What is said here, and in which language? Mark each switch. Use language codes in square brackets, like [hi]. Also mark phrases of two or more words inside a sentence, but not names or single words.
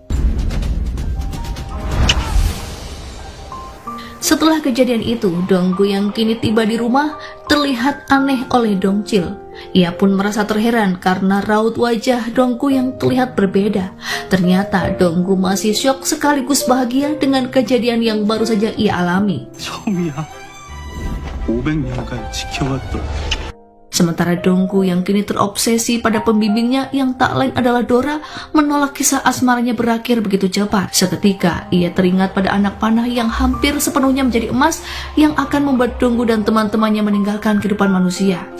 [id] Setelah kejadian itu, Donggu yang kini tiba di rumah terlihat aneh oleh Dongchil. Ia pun merasa terheran karena raut wajah Donggu yang terlihat berbeda. Ternyata Donggu masih syok sekaligus bahagia dengan kejadian yang baru saja ia alami. [ko] 처음이야. 500년간 지켜왔던 [id] Sementara Donggu yang kini terobsesi pada pembimbingnya yang tak lain adalah Dora menolak kisah asmaranya berakhir begitu cepat. Seketika ia teringat pada anak panah yang hampir sepenuhnya menjadi emas yang akan membuat Donggu dan teman-temannya meninggalkan kehidupan manusia.